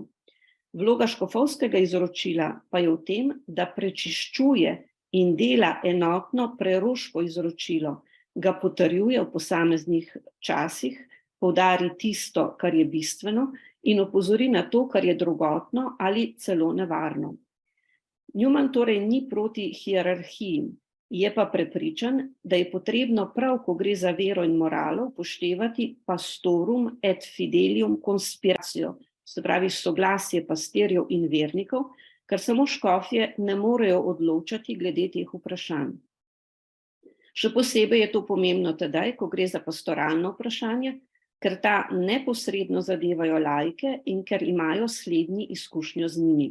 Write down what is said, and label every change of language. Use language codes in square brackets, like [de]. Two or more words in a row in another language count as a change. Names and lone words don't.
[sl] Vloga škofovskega izročila pa je v tem, da prečiščuje in dela enotno preroško izročilo, ga potrjuje v posameznih časih, poudari tisto, kar je bistveno in opozori na to, kar je drugotno ali celo nevarno. Newman torej ni proti hierarhiji, je pa prepričan, da je potrebno prav, ko gre za vero in moralo, upoštevati [la] pastorum et fidelium conspiratio, [sl] se pravi soglasje pastirjev in vernikov, ker samo škofje ne morejo odločati glede teh vprašanj. Še posebej je to pomembno tedaj, ko gre za pastoralno vprašanje, ker ta neposredno zadevajo laike in ker imajo slednji izkušnjo z njimi.